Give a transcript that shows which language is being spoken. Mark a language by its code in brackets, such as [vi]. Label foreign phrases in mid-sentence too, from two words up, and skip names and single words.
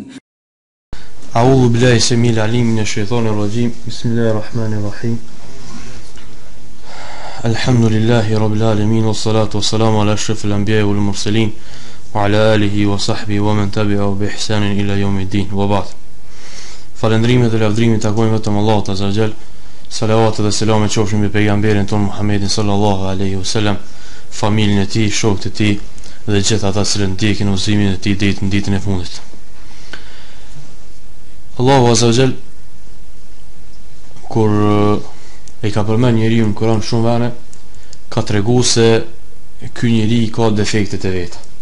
[ar] أعوذ بالله السميع العليم من الشيطان الرجيم. بسم الله الرحمن الرحيم. الحمد لله رب العالمين والصلاة والسلام على أشرف الأنبياء والمرسلين وعلى آله وصحبه ومن تبعه بإحسان إلى يوم الدين وبعد. [sq] Falendrimet dhe lavdrimet takojnë vetëm Allahut [ar] عز وجل. [sq] Salavat dhe selamet qofshin mbi pejgamberin ton Muhammedin [ar] صلى الله عليه وسلم, [sq] familjen e tij, shokët e tij dhe gjithë ata që ndjekin udhëzimin e tij deri në ditën e fundit. Allahu [ar] عز وجل [sq] kur e ka përmend njeriu në Kur'an shumë vende, ka treguar se ky njeri ka defektet e veta.